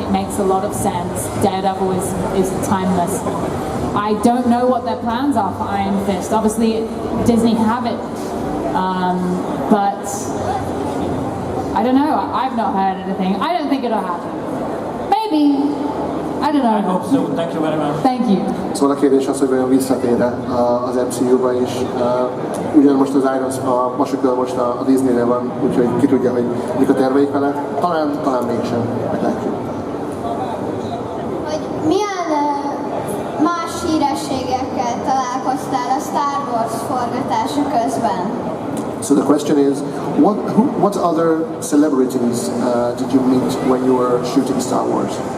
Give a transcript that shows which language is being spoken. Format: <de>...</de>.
<en>It makes a lot of sense. Daredevil is timeless. I don't know what their plans are for Iron Fist. Obviously, Disney have it. But I don't know. I've not heard anything. I don't think it'll happen. Maybe. I don't know. I hope so. Thank you very much. Thank you.</en> <hu>Szóval a kérdés az, hogy vajon visszatér az MCU-ba is. Ugyan most az a Vasukör most a Disney-re van, úgyhogy ki tudja, hogy mik a terveik vele. Talán mégsem. Meglátjuk. Hogy milyen más hírességekkel találkoztál a Star Wars forgatása közben?</hu> <en>So the question is, what other celebrities did you meet when you were shooting Star Wars?</en>